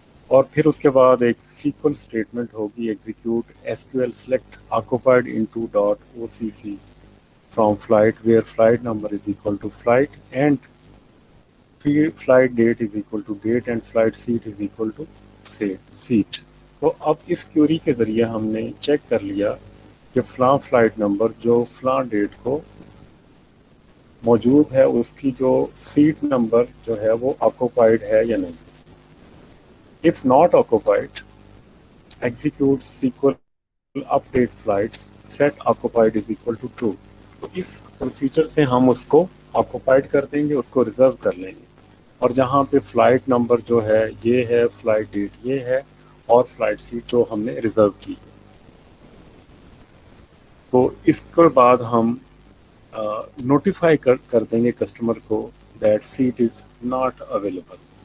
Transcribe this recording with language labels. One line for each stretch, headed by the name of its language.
Urdu: اور پھر اس کے بعد ایک سیکول اسٹیٹمنٹ ہوگی
English: Execute S Q L select occupied into dot O C C from flight where flight number is equal to flight and flight date is equal to date and flight seat is equal to seat.
Urdu: تو اب اس Curie کے ذریعے ہم نے check کر لیا کہ فلاں فلائٹ نمبر جو فلاں ڈیٹ کو موجود ہے اس کی جو سیٹ نمبر جو ہے وہ آکوپائڈ ہے یا نہیں.
English: If not occupied, execute SQL update flights set occupied is equal to true.
Urdu: تو اس پروسیجر سے ہم اس کو آکوپائڈ کر دیں گے، اس کو ریزرو کر لیں گے، اور جہاں پہ فلائٹ نمبر جو ہے یہ ہے، فلائٹ ڈیٹ یہ ہے، اور فلائٹ سیٹ جو ہم نے ریزرو کی ہے. تو اس کے بعد ہم نوٹیفائی کر دیں گے کسٹمر کو
English: That seat is not available.